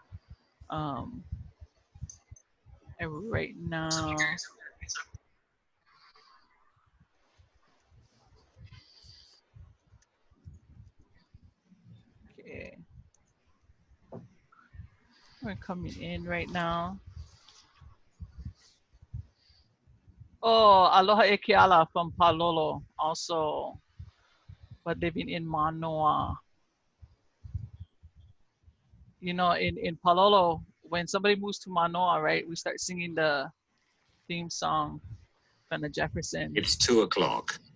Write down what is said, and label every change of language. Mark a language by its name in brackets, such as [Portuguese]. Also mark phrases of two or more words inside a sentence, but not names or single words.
[English] And right now, okay, we're coming in right now. Oh, [Hawaiian] aloha e ke ala [English] from Palolo, also, but living in Manoa. You know, in Palolo, when somebody moves to Manoa, right, we start singing the theme song from the Jefferson. It's 2 o'clock.